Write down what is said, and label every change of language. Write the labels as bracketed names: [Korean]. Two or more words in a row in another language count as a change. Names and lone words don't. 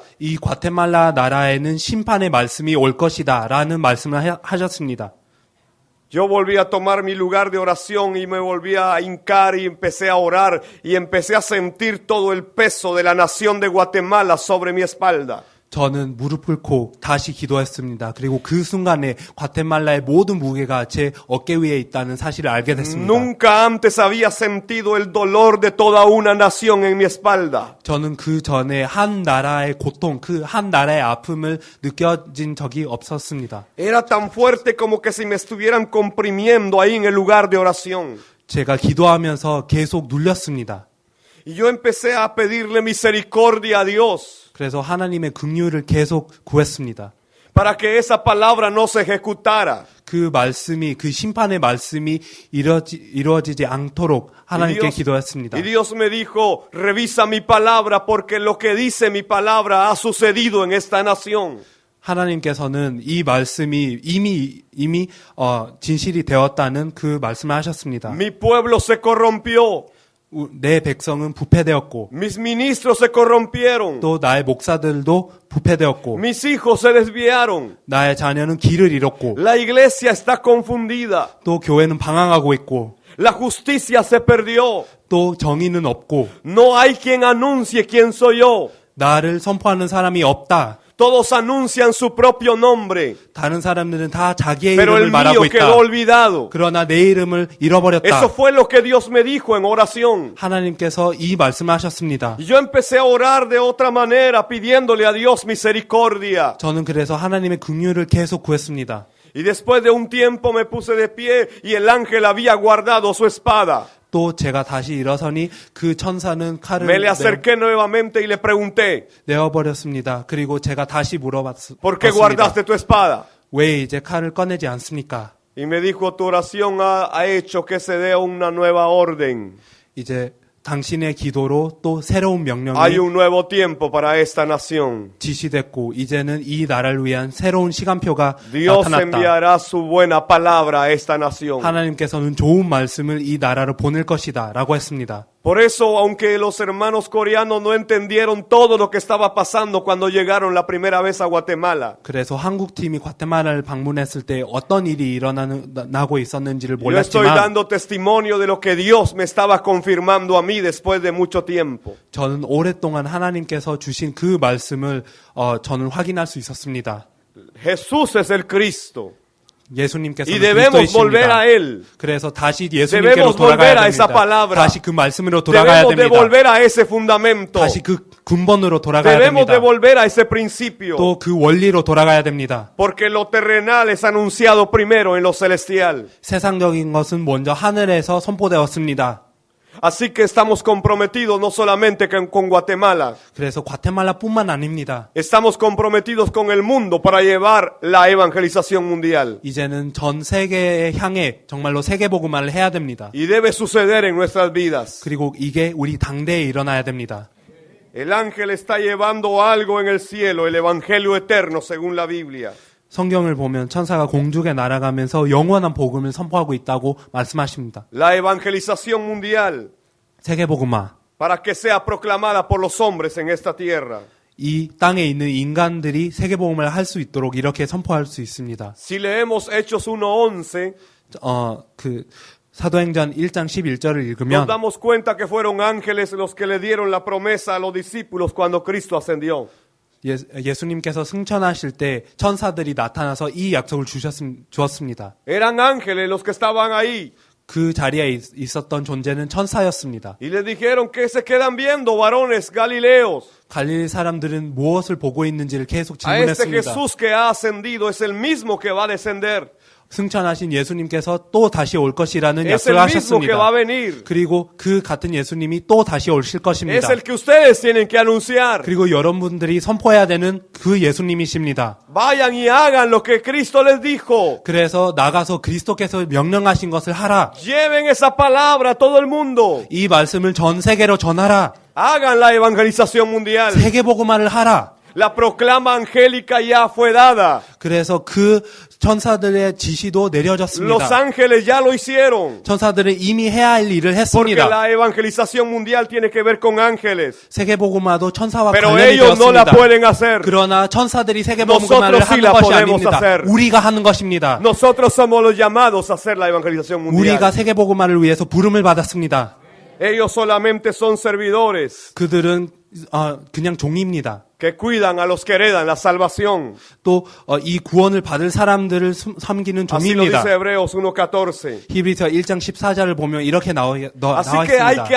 [Korean] 이 과테말라 나라에는 심판의 말씀이 올 것이다 라는 말씀을 하셨습니다. [Spanish] Yo volví a tomar mi lugar de oración y me volví a hincar y empecé a orar y empecé a sentir todo el peso de la nación de Guatemala sobre mi espalda. [Korean] 저는 무릎 꿇고 다시 기도했습니다. 그리고 그 순간에 과테말라의 모든 무게가 제 어깨 위에 있다는 사실을 알게 됐습니다. [Spanish] Nunca antes había sentido el dolor de toda una nación en mi espalda. [Korean] 저는 그 전에 한 나라의 고통, 그 한 나라의 아픔을 느껴진 적이 없었습니다. [Spanish] Era tan fuerte como que si me estuvieran comprimiendo ahí en el lugar de oración. [Korean] 제가 기도하면서 계속 눌렸습니다. [Spanish] Y yo empecé a pedirle misericordia a Dios [Korean] 그래서 하나님의 긍휼을 계속 구했습니다. [Spanish] para que esa palabra no se ejecutara. [Korean] 그 말씀이, 그 심판의 말씀이 이루어지지 않도록 하나님께 기도했습니다. [Spanish] Y Dios me dijo, revisa mi palabra porque lo que dice mi palabra ha sucedido en esta nación. [Korean] 하나님께서는 이 말씀이 이미 진실이 되었다는 그 말씀을 하셨습니다. [Spanish] Mi pueblo se corrompió. [Korean] 내 백성은 부패되었고 [Spanish] Mis ministros se corrompieron. [Korean] 또 나의 목사들도 부패되었고 [Spanish] Mis hijos se desviaron. [Korean] 나의 자녀는 길을 잃었고 [Spanish] La iglesia está confundida. [Korean] 또 교회는 방황하고 있고 [Spanish] La justicia se perdió. [Korean] 또 정의는 없고 [Spanish] No hay quien anuncie quién soy yo. [Korean] 나를 선포하는 사람이 없다. [Spanish] Todos anuncian su propio nombre, [Korean] 다른 사람들은 다 자기의 [Spanish] pero [Korean] 이름을 [Spanish] el [Korean] 말하고 [Spanish] mío quedó [Korean] 있다. [Spanish] olvidado. [Korean] 그러나 내 이름을 잃어버렸다. [Spanish] Eso fue lo que Dios me dijo en oración. [Korean] 하나님께서 이 말씀을 하셨습니다. [Spanish] Y yo empecé a orar de otra manera, pidiéndole a Dios misericordia. [Korean] 저는 그래서 하나님의 긍휼을 계속 구했습니다. [Spanish] Y después de un tiempo me puse de pie y el ángel había guardado su espada. [Korean] 또 제가 다시 일어서니 그 천사는 칼을 [Spanish] Me le acerqué nuevamente y le pregunté, [Korean] 내어버렸습니다. 그리고 제가 다시 [Spanish] ¿por qué [Korean] 물어봤습니다. [Spanish] guardaste tu espada? [Korean] 왜 이제 칼을 꺼내지 않습니까? [Spanish] Y me dijo, tu oración ha hecho que se dé una nueva orden. [Korean] 이제 당신의 기도로 또 새로운 명령이 [Spanish] Hay un nuevo tiempo para esta nación. [Korean] 지시됐고 이제는 이 나라를 위한 새로운 시간표가 [Spanish] Dios [Korean] 나타났다. [Spanish] enviará su buena palabra a esta nación. [Korean] 하나님께서는 좋은 말씀을 이 나라로 보낼 것이다 라고 했습니다. [Spanish] Por eso, aunque los hermanos coreanos no entendieron todo lo que estaba pasando cuando llegaron la primera vez a Guatemala, [Korean] 그래서 한국팀이 과테말라를 방문했을 때 어떤 일이 일어나고 있었는지를 [Spanish] yo estoy [Korean] 몰랐지만 [Spanish] dando testimonio de lo que Dios me estaba confirmando a mí después de mucho tiempo. [Korean] 저는 오랫동안 하나님께서 주신 그 말씀을 저는 확인할 수 있었습니다. [Spanish] Jesús es el Cristo. [Korean] 예수님께서는 [Spanish] Y debemos volver a [Korean] 그리스도이십니다. [Spanish] Él. [Korean] 그래서 다시 예수님께로 [Spanish] Debemos [Korean] 돌아가야 [Spanish] volver a esa [Korean] 됩니다. [Spanish] palabra. [Korean] 다시 그 말씀으로 돌아가야 [Spanish] Debemos de [Korean] 됩니다. [Spanish] volver a ese fundamento. [Korean] 다시 그 근본으로 돌아가야 [Spanish] Debemos de [Korean] 됩니다. [Spanish] volver a ese principio. [Korean] 또 그 원리로 돌아가야 됩니다. [Spanish] Porque lo terrenal es anunciado primero en lo celestial. [Korean] 세상적인 것은 먼저 하늘에서 선포되었습니다. [Spanish] Así que estamos comprometidos no solamente con Guatemala. [Korean] 그래서 과테말라뿐만 아닙니다. [Spanish] Estamos comprometidos con el mundo para llevar la evangelización mundial. [Korean] 이제는 전 세계에 향해 정말로 세계복음화를 해야 됩니다. [Spanish] Y debe suceder en nuestras vidas. [Korean] 그리고 이게 우리 당대에 일어나야 됩니다. [Spanish] El ángel está llevando algo en el cielo, el evangelio eterno según la Biblia. [Korean] 성경을 보면 천사가 공중에 날아가면서 영원한 복음을 선포하고 있다고 말씀하십니다. [Spanish] La evangelización mundial [Korean] 세계복음화. [Spanish] para que sea proclamada por los hombres en esta tierra. [Korean] 이 땅에 있는 인간들이 세계복음을 할 수 있도록 이렇게 선포할 수 있습니다. [Spanish] Si leemos Hechos 1:11, [Korean] 그 사도행전 1장 11절을 [Spanish] nos [Korean] 읽으면 [Spanish] damos cuenta que fueron ángeles los que le dieron la promesa a los discípulos cuando Cristo ascendió. [Korean] 예수님께서 승천하실 때 천사들이 나타나서 이 약속을 주었습니다. [Spanish] Eran ángeles los que estaban ahí. [Korean] 그 자리에 있었던 존재는 천사였습니다. [Spanish] Y les dijeron que se quedan viendo, varones galileos. [Korean] 갈릴리 사람들은 무엇을 보고 있는지를 계속 [Spanish] A este [Korean] 질문했습니다. [Spanish] Jesús que ha ascendido es el mismo que va a descender. [Korean] 승천하신 예수님께서 또 다시 올 것이라는 [Spanish] Es el [Korean] 약속을 [Spanish] mismo que va a [Korean] 하셨습니다. [Spanish] venir. [Korean] 그리고 그 같은 예수님이 또 다시 오실 [Spanish] Es [Korean] 것입니다. [Spanish] el que ustedes tienen que anunciar. [Korean] 그리고 여러분들이 선포해야 되는 그 예수님이십니다. [Spanish] Vayan y hagan lo que Cristo les dijo. [Korean] 그래서 나가서 그리스도께서 명령하신 것을 하라. [Spanish] Lleven esa palabra a todo el mundo. [Korean] 이 말씀을 전 세계로 전하라. [Spanish] Hagan la evangelización mundial. [Korean] 세계복음화를 하라. [Spanish] La proclama angélica ya fue dada. [Korean] 그래서 그 천사들의 지시도 [Spanish] Los [Korean] 내려졌습니다. [Spanish] ángeles ya lo hicieron. [Korean] 천사들은 이미 해야 할 일을 [Spanish] Porque [Korean] 했습니다. [Spanish] la evangelización mundial tiene que ver con ángeles. [Korean] 세계복음화도 천사와 [Spanish] Pero [Korean] 관련이 [Spanish] ellos no la [Korean] 되었습니다. [Spanish] pueden hacer. [Korean] 그러나 천사들이 세계복음화를 [Spanish] Nosotros sí [Korean] 하는 [Spanish] la [Korean] 것이 [Spanish] podemos [Korean] 아닙니다. [Spanish] hacer. [Korean] 우리가 하는 것입니다. [Spanish] Nosotros somos los llamados a hacer la evangelización mundial. [Korean] 우리가 세계복음화를 위해서 부름을 받았습니다. [Spanish] Ellos solamente son servidores. [Korean] 그들은 그냥 종입니다. [Spanish] que cuidan a los que heredan la salvación. [Korean] 또 이 구원을 받을 사람들을 섬기는 [Spanish] Así lo [Korean] 종입니다. [Spanish] dice Hebreos 1:14. [Korean] 히브리서 1장 14절을 보면 이렇게 나와 [Spanish] Así que hay que